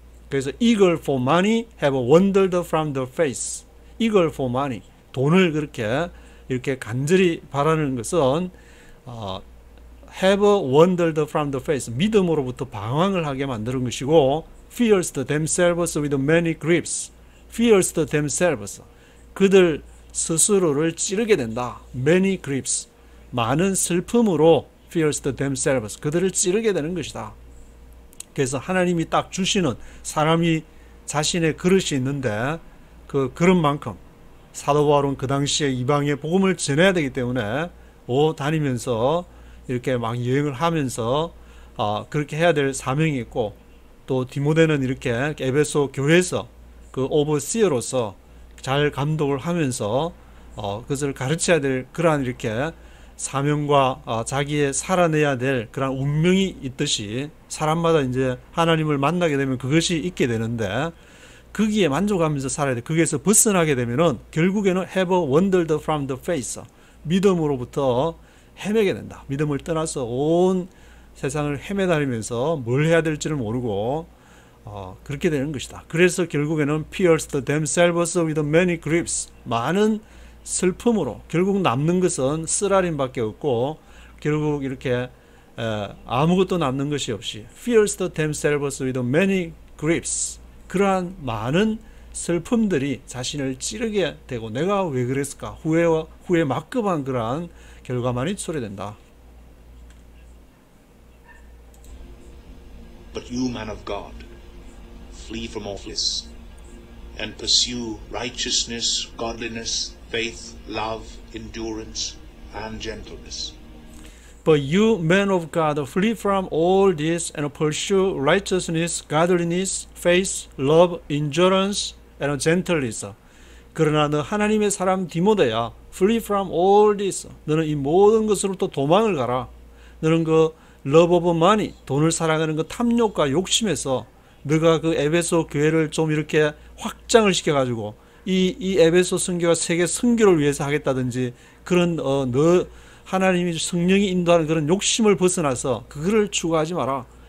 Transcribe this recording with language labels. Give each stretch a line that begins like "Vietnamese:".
English: 그래서 eager for money have wandered from the faith. eager for money
Korean: 돈을 그렇게 이렇게 간절히 바라는 것은
English: have wandered from the faith.
Korean: 믿음으로부터 방황을 하게 만드는 것이고,
English: pierced themselves with many griefs. pierced themselves.
Korean: 그들 스스로를 찌르게 된다.
English: many griefs.
Korean: 많은 슬픔으로
English: pierced themselves.
Korean: 그들을 찌르게 되는 것이다. 그래서 하나님이 딱 주시는, 사람이 자신의 그릇이 있는데 그 그릇만큼 사도 바울은 그 당시에 이방의 복음을 전해야 되기 때문에 다니면서 이렇게 막 여행을 하면서 그렇게 해야 될 사명이 있고, 또 디모데는 이렇게 에베소 교회에서 그 오버시어로서 잘 감독을 하면서 그것을 가르쳐야 될 그러한 이렇게 사명과 자기의 살아내야 될 그런 운명이 있듯이, 사람마다 이제 하나님을 만나게 되면 그것이 있게 되는데, 거기에 만족하면서 살아야 돼. 거기에서 벗어나게 되면은 결국에는
English: have wandered from the faith.
Korean: 믿음으로부터 헤매게 된다. 믿음을 떠나서 온 세상을 헤매다니면서 뭘 해야 될지를 모르고 그렇게 되는 것이다.
English: 그래서 결국에는 pierced themselves with many griefs.
Korean: 많은 슬픔으로 결국 남는 것은 쓰라림밖에 없고, 결국 이렇게 아무것도 남는 것이 없이
English: pierced themselves with many griefs.
Korean: 그러한 많은 슬픔들이 자신을 찌르게 되고, 내가 왜 그랬을까? 후회 막급한 그러한 결과만이 초래된다.
English: But you, man of God, flee from all this and pursue righteousness, godliness, faith, love, endurance, and gentleness. But you, men of God, flee from all this and pursue righteousness, godliness, faith, love, endurance, and gentleness.
Korean: 그러나 너 하나님의 사람 디모데야,
English: flee from all this.
Korean: 너는 이 모든 것으로부터 도망을 가라. 너는 그
English: love of money,
Korean: 돈을 사랑하는 그 탐욕과 욕심에서 너가 그 에베소 교회를 좀 이렇게 확장을 시켜가지고 이 에베소 선교가 세계 선교를 위해서 하겠다든지 그런 너 하나님이 성령이 인도하는 그런 욕심을 벗어나서 그거를 추구하지 마라.